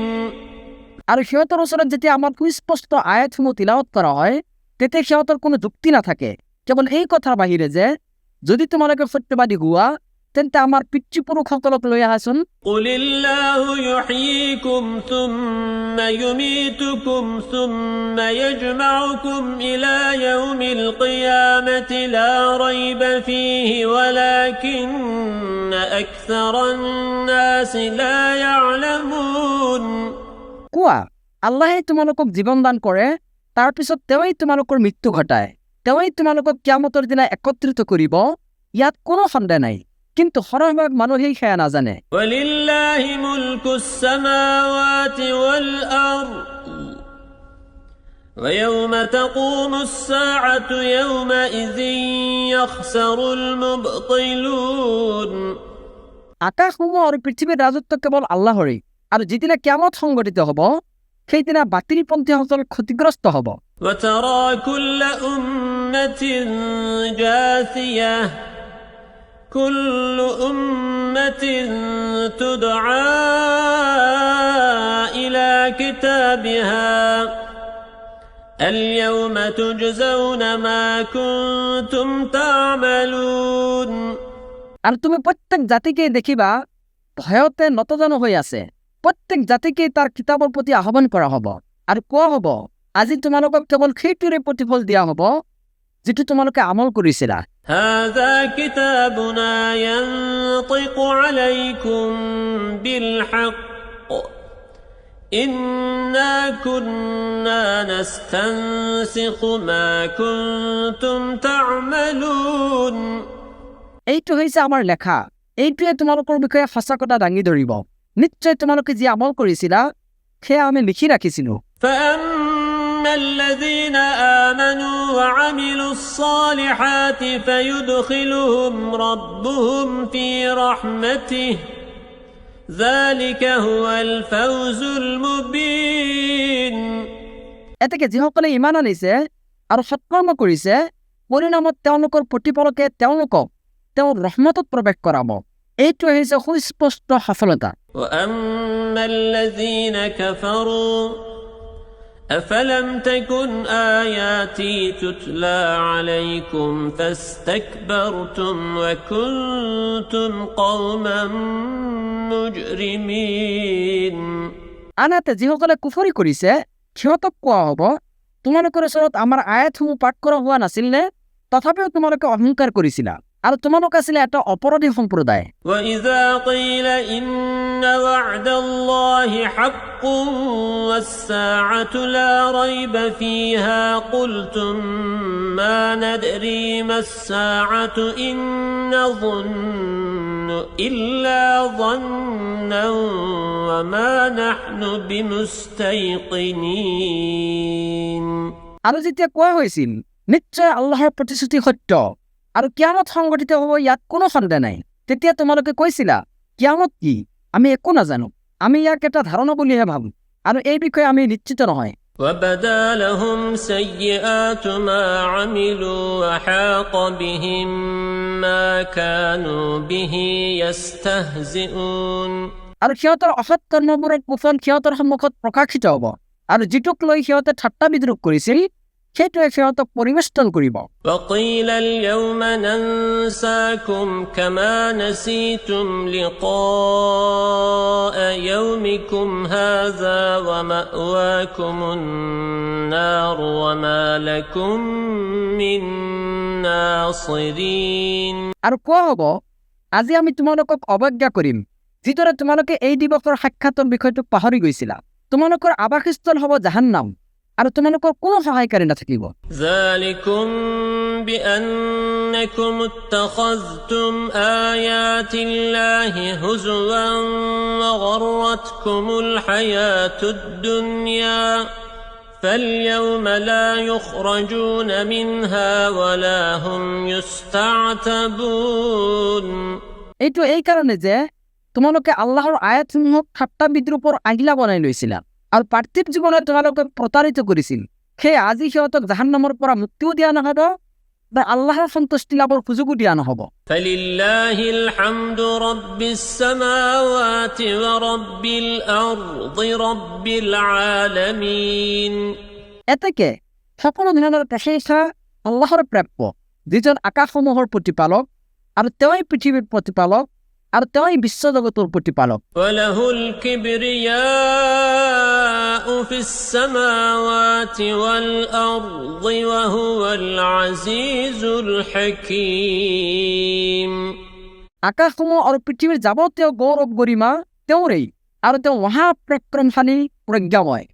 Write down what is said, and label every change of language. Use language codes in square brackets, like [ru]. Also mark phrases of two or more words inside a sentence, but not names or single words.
[as] আৰু সিহঁতৰ ওচৰত যেতিয়া আমাৰ সুস্পষ্ট আয়াতসমূহ তিলাৱত কৰা হয় তেতিয়া সিহঁতৰ কোনো যুক্তি নাথাকে, কেৱল এই কথাৰ বাহিৰে যে যদি তোমালোকে সত্যবাদী হোৱা তেন্তে আমাৰ পিতৃপুৰুষসকলক লৈ আহাচোন। [ar] قل الله يحييكم ثم يميتكم ثم يجمعكم إلى يوم القيامة لا ريب فيه ولكن أكثر الناس لا يعلمون। [as] কোৱা আল্লাহে তোমালোকক জীৱন দান কৰে, তাৰ পিছত তেওঁই তোমালোকৰ মৃত্যু ঘটায়, তেওঁই তোমালোকক কিয়ামতৰ দিনা একত্ৰিত কৰিব, ইয়াত কোনো সন্দেহ নাই, কিন্তু সৰহভাগ মানুহেই সেয়া নাজানে। [ar] ولله ملك السماوات والأرض ويوم تقوم الساعة يومئذ يخسر المبطلون। [as] আকাশসমূহ আৰু পৃথিৱীৰ ৰাজত্ব কেৱল আল্লাহৰেই, আৰু যিদিনা কিয়ামত সংঘটিত হ'ব সেইদিনা বাতিলপন্থীসকল ক্ষতিগ্ৰস্ত হ'ব। [ar] وترى كل أمة جاثية كل أمة تدعى إلى كتابها اليوم تجزون ما كنتم تعملون। [as] আৰু তুমি প্ৰত্যেক জাতিকেই দেখিবা ভয়তে নতজানু হৈ আছে, প্ৰত্যেক জাতিকেই তাৰ কিতাপৰ প্ৰতি আহ্বান কৰা হ'ব আৰু কোৱা হ'ব আজি তোমালোকক কেৱল সেইটোৰে প্ৰতিফল দিয়া হ'ব যিটো তোমালোকে আমল কৰিছিলা। [ar] هذا كتابنا ينطق عليكم بالحق إنا كنا نستنسخ ما كنتم تعملون। [as] এইটো হৈছে আমাৰ লেখা, এইটোৱে তোমালোকৰ বিষয়ে সঁচা কথা দাঙি ধৰিব, নিশ্চয় তোমালোকে যি আমল কৰিছিলা সেয়া আমি লিখি ৰাখিছিলো। [ar] فأما الذين آمنوا وعملوا الصالحات فيدخلهم ربهم في رحمته ذلك هو الفوز المبين। [as] এতেকে যিসকলে ইমান আনিছে আৰু সৎকৰ্ম কৰিছে পৰিণামত তেওঁলোকৰ প্ৰতিপালকে তেওঁলোকক তেওঁৰ ৰহমতত প্ৰৱেশ কৰাব, এইটো হৈছে সুস্পষ্ট সফলতা। [ar] وأما الذين كفروا أفلم تكن آياتي تتلى عليكم فاستكبرتم وكنتم قوما مجرمين। [as] আনহাতে যিসকলে কুফৰি কৰিছে সিহঁতক কোৱা হ'ব তোমালোকৰ ওচৰত আমাৰ আয়াতসমূহ পাঠ কৰা হোৱা নাছিল নে? তথাপিও তোমালোকে অহংকাৰ কৰিছিলা আৰু তোমালোক আছিলে এটা অপৰাধী সম্প্ৰদায় [ar] وَإِذَا قِيلَ إِنَّ وَعْدَ اللَّهِ حَقٌّ وَالسَّاعَةُ لَا رَيْبَ فِيهَا قُلْتُم مَّا نَدْرِي مَا السَّاعَةُ إِن نَّظُنُّ إِلَّا ظَنًّا وَمَا نَحْنُ بِمُسْتَيْقِنِينَ [as] আৰু যেতিয়া কোৱা হৈছিল নিশ্চয় আল্লাহৰ প্ৰতিশ্ৰুতি সত্য আৰু কিয়ামত সংঘটিত হ'ব ইয়াত কোনো সন্দেহ নাই তেতিয়া তোমালোকে কৈছিলা কিয়ামত কি আমি একো নাজানো আমি ইয়াক এটা ধাৰণা বুলিহে ভাবো আৰু এই বিষয়ে আমি নিশ্চিত নহয় [ar] وَبَدَا لَهُمْ سَيِّئَاتُ مَا عَمِلُوا وَحَاقَ بِهِم مَّا كَانُوا بِهِ يَسْتَهْزِئُونَ [as] আৰু সিহঁতৰ অসৎ কৰ্মবোৰৰ কুফল সিহঁতৰ সন্মুখত প্ৰকাশিত হ'ব আৰু যিটোক লৈ সিহঁতে ঠাট্টা বিদ্ৰূপ কৰিছিল সেইটোৱে সিহঁতক পৰিবেষ্টন কৰিব [ar] وَقِيلَ الْيَوْمَ نَنسَاكُمْ كَمَا نَسِيتُمْ لِقَاءَ يَوْمِكُمْ هَٰذَا وَمَأْوَاكُمُ النَّارُ وَمَا لَكُم مِّن نَّاصِرِينَ [as] আৰু কোৱা হ'ব আজি আমি তোমালোকক অৱজ্ঞা কৰিম যিদৰে তোমালোকে এই দিৱসৰ সাক্ষাতৰ বিষয়টোক পাহৰি গৈছিলা তোমালোকৰ আৱাসস্থল হ'ব জাহান্নাম আৰু তোমালোকৰ কোনো সহায়কাৰী নাথাকিব [ar] ذَلِكُم بِأَنَّكُمُ اتَّخَذْتُمْ آيَاتِ اللَّهِ هُزُوًا وَغَرَّتْكُمُ الْحَيَاةُ الدُّنْيَا فَالْيَوْمَ لَا يُخْرَجُونَ مِنْهَا وَلَا هُمْ يُسْتَعْتَبُونَ [as] এইটো এই কাৰণে যে তোমালোকে আল্লাহৰ আয়াতসমূহক ঠাট্টা বিদ্ৰূপৰ আগিলা বনাই লৈছিলা আৰু পাৰ্থিৱ জীৱনত তোমালোকে প্ৰতাৰিত কৰিছিল সেই আজি সিহঁতক জাহান্নামৰ পৰা মুক্তিও দিয়া নহ'ব বা আল্লাহৰ সন্তুষ্টি লাভৰ সুযোগো দিয়া নহ'ব [ar] فَلِلَّهِ الْحَمْدُ رَبِّ السَّمَاوَاتِ وَرَبِّ الْأَرْضِ رَبِّ الْعَالَمِينَ [as] এতেকে সকলো ধৰণৰ প্ৰশংসা আল্লাহৰ প্ৰাপ্য যিজন আকাশসমূহৰ প্ৰতিপালক আৰু তেওঁই পৃথিৱীৰ প্ৰতিপালক আৰু তেওঁই বিশ্বজগতৰ প্ৰতিপালক [ar] وَلَهُ الْكِبْرِيَاءُ فِي السَّمَاوَاتِ وَالْأَرْضِ وَهُوَ الْعَزِيزُ الْحَكِيمُ [as] আকাশসমূহ আৰু পৃথিৱীৰ যাৱতীয় গৌৰৱ গৰিমা তেওঁৰেই আৰু তেওঁ মহাপৰাক্ৰমশালী প্ৰজ্ঞাময়